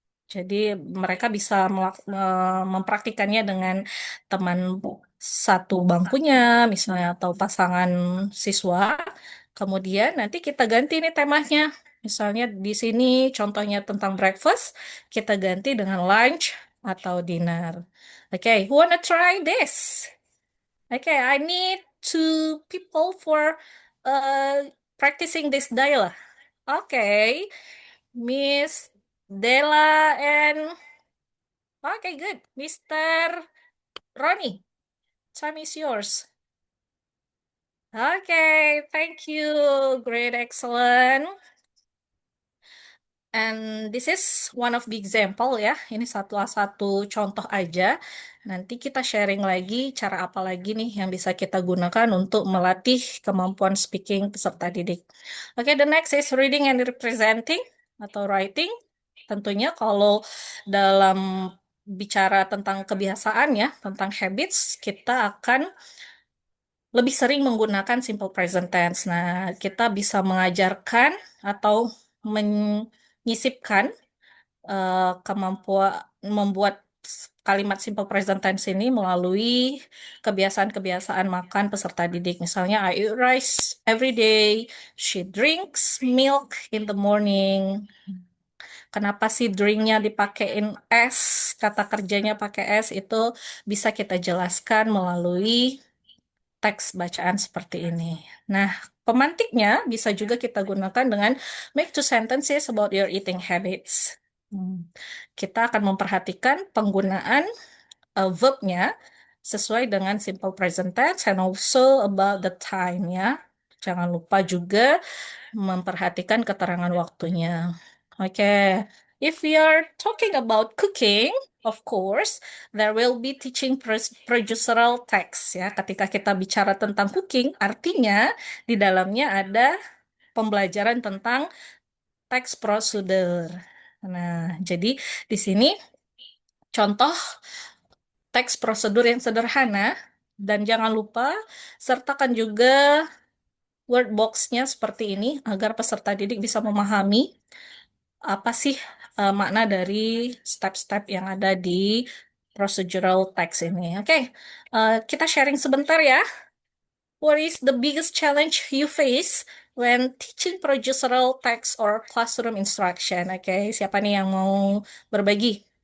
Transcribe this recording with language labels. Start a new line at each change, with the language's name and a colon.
Indonesian: Jadi mereka bisa mempraktikannya dengan teman satu bangkunya, misalnya atau pasangan siswa. Kemudian nanti kita ganti nih temanya. Misalnya di sini contohnya tentang breakfast, kita ganti dengan lunch atau dinner.
English: Oke, who wanna try this? Oke, I need two people for uh, practicing this dialogue. Okay, Miss Della and okay, good. Mr. Ronnie, time is yours. Okay, thank you. Great, excellent. And this is one of the example ya.
Indonesian: Ini satu contoh aja. Nanti kita sharing lagi cara apa lagi nih yang bisa kita gunakan untuk melatih kemampuan speaking peserta didik.
English: Oke, the next is reading and representing atau writing.
Indonesian: Tentunya kalau dalam bicara tentang kebiasaan ya, tentang habits, kita akan lebih sering menggunakan simple present tense. Nah, kita bisa mengajarkan atau menyisipkan kemampuan membuat kalimat simple present tense ini melalui kebiasaan-kebiasaan makan peserta didik.
English: Misalnya, I eat rice every day, she drinks milk in the morning.
Indonesian: Kenapa sih drinknya dipakein S, kata kerjanya pakai S, itu bisa kita jelaskan melalui teks bacaan seperti ini. Nah, Pemantiknya bisa juga kita gunakan dengan
English: make two sentences about your eating habits. Hmm.
Indonesian: Kita akan memperhatikan penggunaan verbnya sesuai dengan simple present tense
English: and also about the time
Indonesian: ya. Jangan lupa juga memperhatikan keterangan waktunya.
English: Oke, if we are talking about cooking, of course, there will be teaching procedural text ya.
Indonesian: Ketika kita bicara tentang cooking, artinya di dalamnya ada pembelajaran tentang teks prosedur. Nah, jadi di sini contoh teks prosedur yang sederhana dan jangan lupa sertakan juga word box-nya seperti ini agar peserta didik bisa memahami apa sih makna dari step-step yang ada di procedural text ini. Oke, kita sharing sebentar ya.
English: What is the biggest challenge you face when teaching procedural text or classroom instruction?
Indonesian: Oke, siapa nih yang mau berbagi?